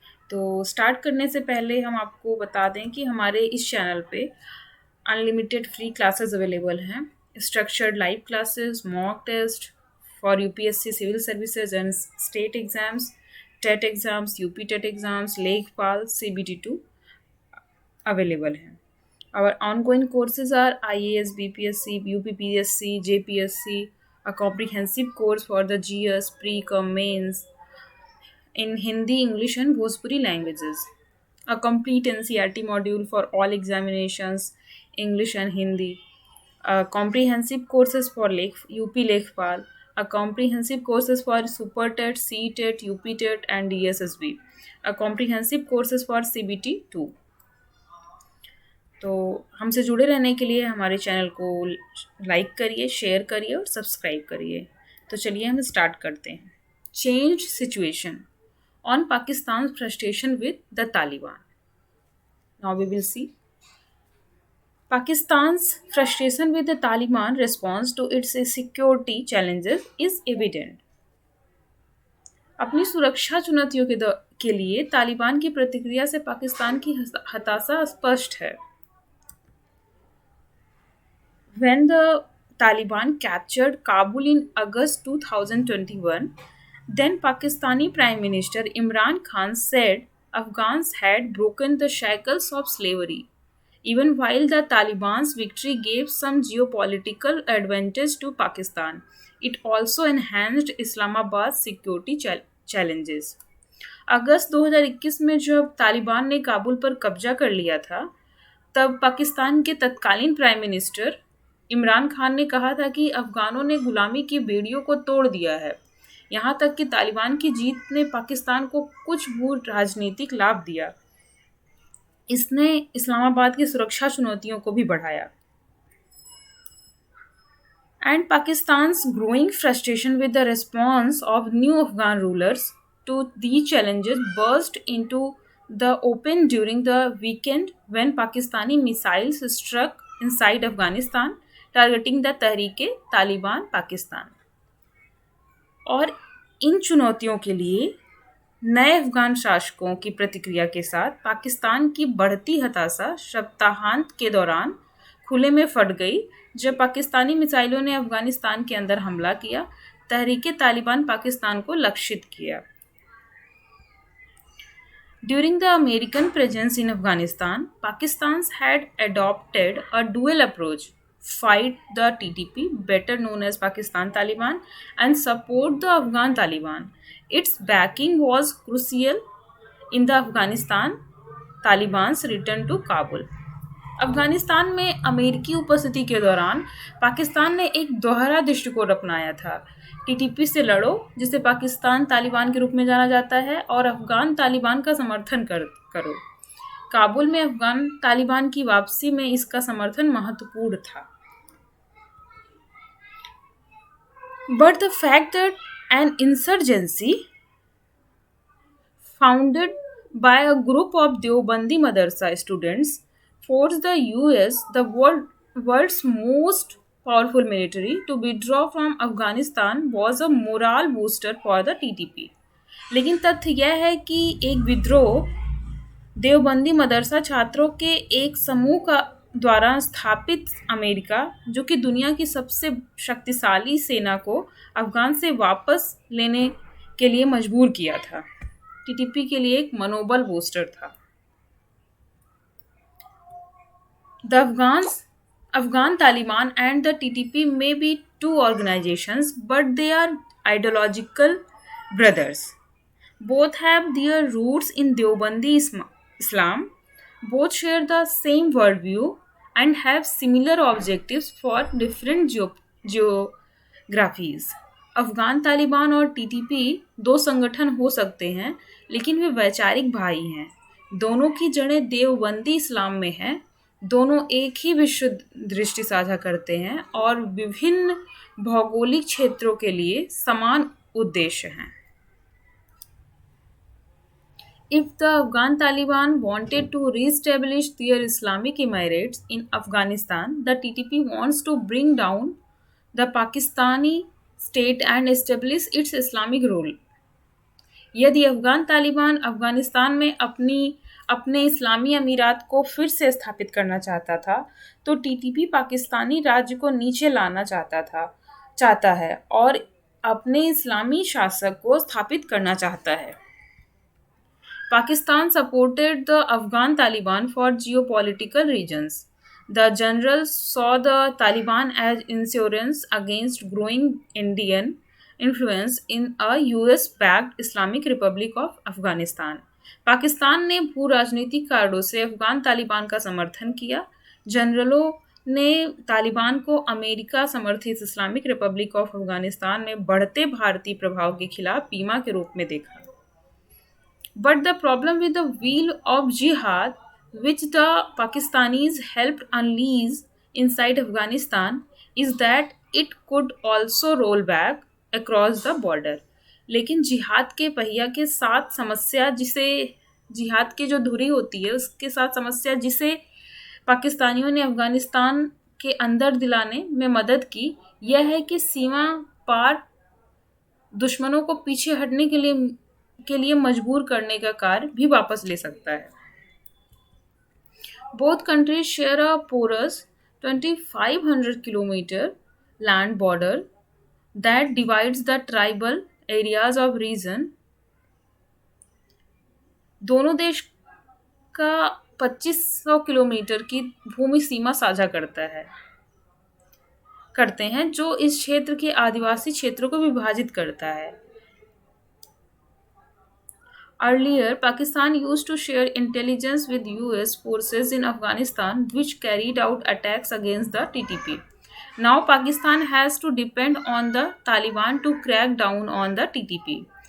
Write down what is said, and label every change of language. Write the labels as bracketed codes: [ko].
[hi] तो स्टार्ट करने से पहले हम आपको बता दें कि हमारे इस चैनल पे अनलिमिटेड फ्री क्लासेस अवेलेबल हैं, structured live classes, [en] mock test for UPSC civil services and state exams, [hi] TET exams, UP TET exams, लेखपाल, CBT2 अवेलेबल हैं। [en] Our ongoing courses are IAS, BPSC, UPPSC, JPSC, a comprehensive course for the GS, pre-com, mains in Hindi, English and Bhojpuri languages. A complete NCERT module for all examinations, English and Hindi. A comprehensive courses for UP Lekhpal. A comprehensive courses for Super TET, C-TET, UP TET and DSSB. A comprehensive courses for CBT2. [hi] तो हमसे जुड़े रहने के लिए हमारे channel को like करिए, share करिए और सब्सक्राइब करिए। तो चलिए हम स्टार्ट करते हैं। [en] Change situation on Pakistan's frustration with the Taliban. Now we will see. Pakistan's frustration with the Taliban response to its security challenges is evident. [hi] अपनी सुरक्षा चुनौतियों के लिए तालिबान की प्रतिक्रिया से पाकिस्तान की हताशा स्पष्ट है। [en] When the Taliban captured Kabul in August 2021, then Pakistani Prime Minister Imran Khan said Afghans had broken the shackles of slavery. Even while the Taliban's victory gave some geopolitical advantage to Pakistan, it also enhanced Islamabad's security challenges. [hi] अगस्त 2021 में जब तालिबान ने काबुल पर कब्जा कर लिया था, तब पाकिस्तान के तत्कालीन प्राइम मिनिस्टर इमरान खान ने कहा था कि अफगानों ने गुलामी की बेड़ियों को तोड़ दिया है। यहाँ तक कि तालिबान की जीत ने पाकिस्तान को कुछ भू राजनीतिक लाभ दिया। इसने इस्लामाबाद की सुरक्षा चुनौतियों को भी बढ़ाया। [en] And Pakistan's growing frustration with the response of new Afghan rulers to these challenges burst into the open during the weekend when Pakistani missiles struck inside Afghanistan, targeting the Tehreek-e-Taliban Pakistan. [hi] और इन चुनौतियों के लिए नए अफगान शासकों की प्रतिक्रिया के साथ पाकिस्तान की बढ़ती हताशा सप्ताहांत के दौरान खुले में फट गई जब पाकिस्तानी मिसाइलों ने अफगानिस्तान के अंदर हमला किया, तहरीक-ए-तालिबान पाकिस्तान को लक्षित किया। [en] During the American presence in Afghanistan, Pakistan had adopted a dual approach: fight the TTP, better known as Pakistan Taliban, and support the Afghan Taliban. Its backing was crucial in the Afghanistan Taliban's return to Kabul. [hi] Afghanistan में अमेरिकी उपस्थिति के दौरान पाकिस्तान ने एक दोहरा दृष्टिकोण अपनाया था। टीटीपी से लड़ो, जिसे पाकिस्तान तालिबान के रूप में जाना जाता है, और अफगान तालिबान का समर्थन करो। काबुल में अफगान तालिबान की वापसी में इसका समर्थन महत्वपूर्ण था। [en] But the fact that an insurgency founded by a group of Deobandi Madrasa students forced the US, the world's most powerful military, to withdraw from Afghanistan was a morale booster for the TTP. [hi] लेकिन तथ्य यह है कि एक विद्रोह देवबंदी मदरसा छात्रों के एक समूह का द्वारा स्थापित अमेरिका, जो कि दुनिया की सबसे शक्तिशाली सेना को अफगान से वापस लेने के लिए मजबूर किया था, टीटीपी के लिए एक मनोबल बूस्टर था। [en] The Afghan Taliban and the TTP may be two organizations, but they are ideological brothers. Both have their roots in Deobandi Islam. Both share the same worldview and have similar objectives for different geographies. [hi] Afghan Taliban और TTP दो संगठन हो सकते हैं, लेकिन वे वैचारिक भाई हैं। दोनों की जड़ें देवबंदी इस्लाम में हैं। दोनों एक ही विश्व दृष्टि साझा करते हैं और विभिन्न भौगोलिक क्षेत्रों के लिए समान उद्देश्य हैं। [en] If the Afghan Taliban wanted to re-establish their Islamic Emirates in Afghanistan, the TTP wants to bring down the Pakistani state and establish its Islamic rule. [hi] यदि अफगान तालिबान अफगानिस्तान में अपने इस्लामी अमीरात को फिर से स्थापित करना चाहता था, तो टीटीपी पाकिस्तानी राज्य को नीचे लाना चाहता है और अपने इस्लामी शासक को स्थापित करना चाहता है. [en] Pakistan supported the Afghan Taliban for geopolitical reasons. The generals saw the Taliban as insurance against growing Indian influence in a US-backed Islamic Republic of Afghanistan. [hi] Pakistan ने भू राजनीतिक कारणों से अफगान तालिबान का समर्थन किया. जनरलों ने तालिबान को अमेरिका समर्थित इस्लामिक रिपब्लिक ऑफ अफगानिस्तान में बढ़ते भारतीय प्रभाव के खिलाफ बीमा के रूप में देखा. [en] But the problem with the wheel of jihad, which the Pakistanis helped unleash inside Afghanistan, is that it could also roll back across the border. [hi] लेकिन जिहाद के पहिया के साथ समस्या जिसे जिहाद की जो धुरी होती है उसके साथ समस्या जिसे पाकिस्तानियों ने अफगानिस्तान के अंदर दिलाने में मदद की, यह है कि सीमा पार दुश्मनों को पीछे हटने के लिए मजबूर करने का कार्य भी वापस ले सकता है. [en] Both countries share a porous 2,500 kilometer land border that divides the tribal areas of region. [hi] दोनों देश का 2500 किलोमीटर की भूमि सीमा साझा करते हैं जो इस क्षेत्र के आदिवासी क्षेत्रों को विभाजित करता है. [en] Earlier, Pakistan used to share intelligence with US forces in Afghanistan, which carried out attacks against the TTP. Now, Pakistan has to depend on the Taliban to crack down on the TTP.